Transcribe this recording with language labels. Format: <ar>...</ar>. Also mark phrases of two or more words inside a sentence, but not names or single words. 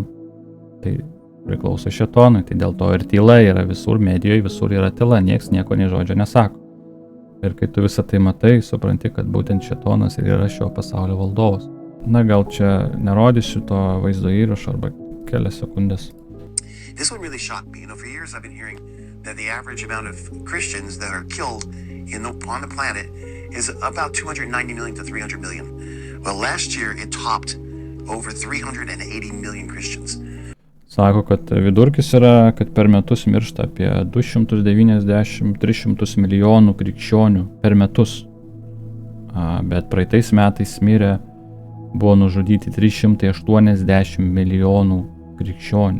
<lt>Tai priklauso šėtonui. Tai dėl to ir tyla yra visur, medijoje visur yra tyla, nieks nieko nei žodžio nesako. Ir kai tu visą tai matai, supranti, kad būtent šėtonas ir yra šio pasaulio valdovas. Na, gal čia nerodysiu to vaizdo įrašo arba kelias sekundės.</lt> <en>This one really shocked me. For years I've been hearing that the average amount of Christians that are killed on the planet is about 290 million to 300 million. Well, last year it topped over 380 million Christians.</en> <lt>Sako, kad vidurkis yra, kad per metus miršta apie 290-300 milijonų krikščionių per metus. Bet praeitais metais mirė, buvo nužudyti 380 milijonų krikščionių.</lt>